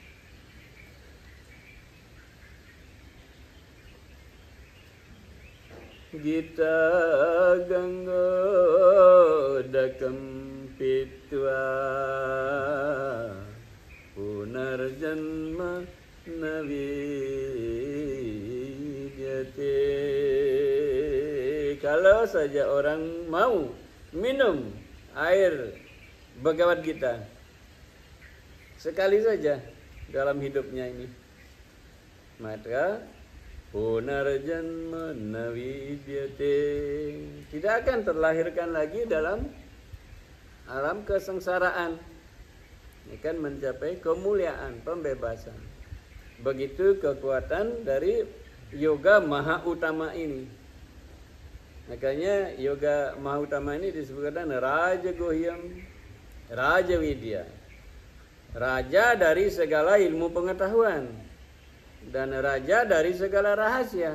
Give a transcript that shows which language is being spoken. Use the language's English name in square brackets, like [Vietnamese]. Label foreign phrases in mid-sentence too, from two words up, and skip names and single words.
[Sanskrit] Gita Gangodakam Pitva Punarjanma Navidyate. [Indonesian] Kalau saja orang mau minum air Bhagavad Gita sekali saja dalam hidupnya ini, maka [Sanskrit] punarjanma navidyate, [Indonesian] tidak akan terlahirkan lagi dalam alam kesengsaraan, akan mencapai kemuliaan, pembebasan. Begitu kekuatan dari yoga maha utama ini. Makanya yoga maha utama ini disebutkan [Sanskrit] Raja Gohyam, Raja Widya, [Indonesian] raja dari segala ilmu pengetahuan, dan raja dari segala rahasia.